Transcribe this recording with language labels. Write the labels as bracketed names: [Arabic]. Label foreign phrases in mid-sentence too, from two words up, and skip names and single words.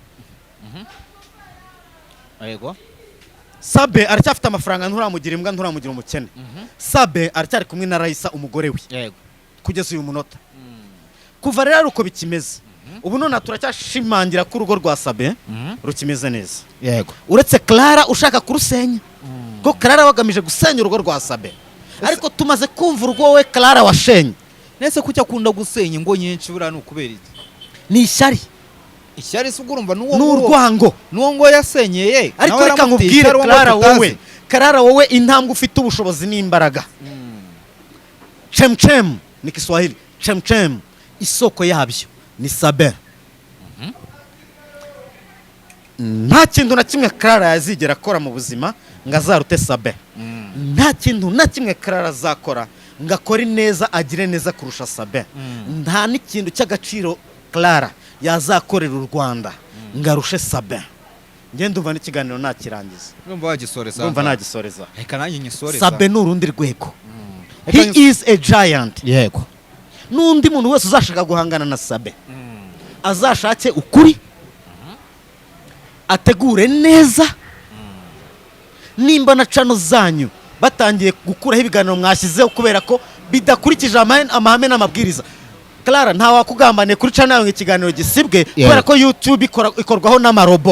[Kinyarwanda] Sabe aracyafite amafaranga nturamugira imbwa nturamugira umukene Sabe aracyari kumwe na Raisa umugore we kugeza uyu munota kuva rero uko bikimeze ubu none turacyashimangira ko urugo rwa Sabe rukimeze neza uretse Clara ushaka kurusenya ko Clara wagamije gusenya urugo rwa Sabe ariko tumaze kumva urugo wowe Clara washenye nese kuki akunda gusenya ingo nyinshi buriya ni ukubera iki ni ishyari se urumva n'urwango n'uwo ngo yasenyeye ariko reka nkubwire Clara wowe intambwe ufite ubushobozi n'imbaraga chemchem ni Kiswahili chemchem isoko yabyo ni Sabe nta kintu na kimwe Clara yazigera akora mu buzima ngo azarute Sabe nta kintu na kimwe Clara azakora ngo akore neza agire neza kurusha Sabe nta n'ikintu cy'agaciro Clara yazakorera u Rwanda ngarushe Sabin ngende umva n'ikiganiro nakirangiza Ndumva nagisoreza reka nanjye nyisoreza. Sabin n'urundi rwego [English] he is a giant. [Kinyarwanda] Yego. N'undi muntu wese uzashaka guhangana na Sabin azashake ukuri ategure neza. Nimba na channel zanyu batangiye gukuraho ibiganiro mwashyizeho kubera ko bidakurikije amahame n'amabwiriza, Clara nta wakugambaniye kuri channel yawe ikiganiro gisibwe kubera ko YouTube ikorwaho n'amarobo.